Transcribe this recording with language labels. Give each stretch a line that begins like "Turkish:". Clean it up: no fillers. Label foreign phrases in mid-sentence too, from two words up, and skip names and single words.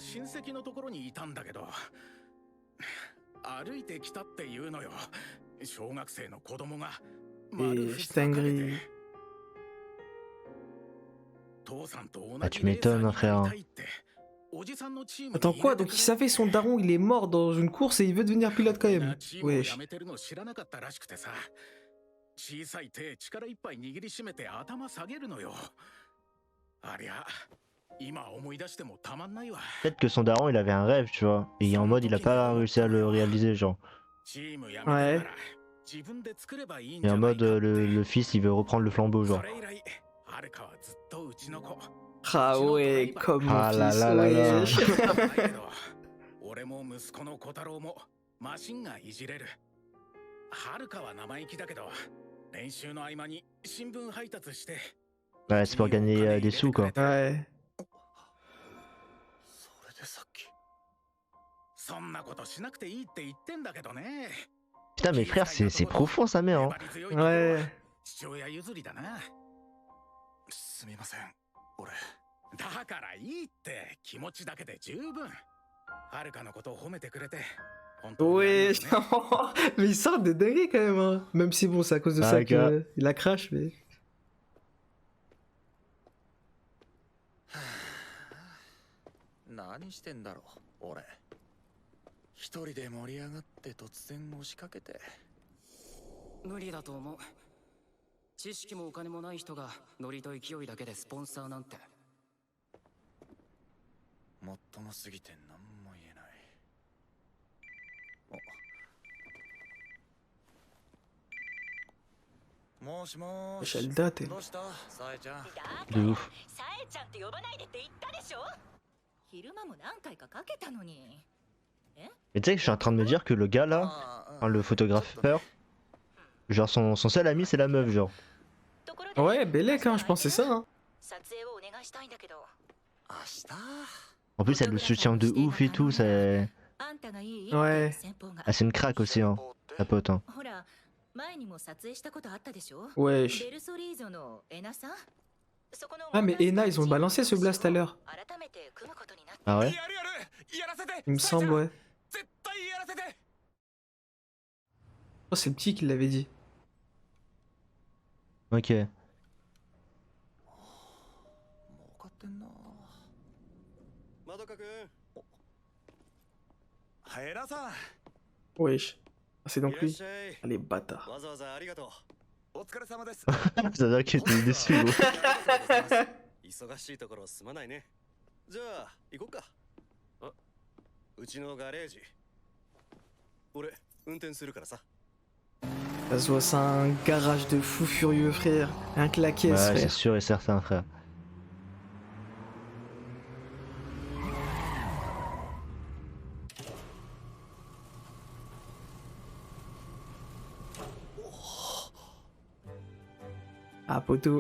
French: Et Stangry. Ah, tu m'étonnes, hein, frère. Attends, quoi? Donc il savait son daron, il est mort dans une course et il veut devenir pilote quand même. Wesh.
Japanese: 小さい手力いっぱい握りしめて頭下げるのよ。ありゃ、今思い出してもたまんないわ。
French: Peut-être que son daron il avait un rêve, tu vois. Et en mode il a pas réussi à le réaliser, genre. Ouais. Et en mode le fils il veut reprendre le flambeau, genre. Ah ouais, comme mon Ah là fils, là là là. wesh.
Japanese: 俺も息子の小太郎もマシンがいじれる。はるかは生意気だけど、練習の合間に新聞配達して。
French: Ouais, c'est pour gagner des sous, quoi. Ouais.
Japanese: それでさっき。そんなことしなくていいって言ってんだけどね。
French: Putain, mais frère, c'est profond sa mère, hein. Ouais.
Japanese: 父親譲りだな。すみません、俺。だからいいって気持ちだけで十分。はるかのことを褒めてくれて。
French: Ouais, mais il sort des dingueries quand même, hein. Même si bon, c'est à cause de ça qu'il a crash, mais.
Japanese: 何してんだろう、俺。一人で盛り上がって突然押しかけて。無理だと思う。知識もお金もない人がノリと勢いだけでスポンサーなんて。もっともすぎて何も言えない。もしもし。
French: Elle date.
Japanese: どうしたさえちゃん。
French: De ouf.
Japanese: さえちゃんって呼ばないでって言ったでしょ。昼間も何回かかけたのに。
French: Mais tu sais que je suis en train de me dire que le gars là, enfin, le photographeur, genre son seul ami c'est la meuf, genre. Ouais, Bellec, hein, je pense que c'est ça, hein. En plus elle le soutient de ouf et tout, c'est... Ouais. Ah c'est une craque aussi, hein, la pote, hein. Wesh. Ah, mais Ena, ils ont balancé ce blast à l'heure. Ah ouais? Il me semble, ouais. Oh, c'est le petit qui l'avait dit. Ok.
Japanese: まどかくん。はえらさん。
French: Wesh. Ah, c'est donc lui. Ah, les bâtards.
Japanese: わざわざありがとう。お疲れ様です。
French: Ça veut dire qu'il était déçu, gros.
Japanese: 忙しいところすまないね。じゃあ行こうか。あ、うちのガレージ。俺運転するからさ。
French: Ça se voit, c'est un garage de fou furieux, frère. Un claquet, Ouais, c'est frère. sûr et certain, frère. Ah, poteau.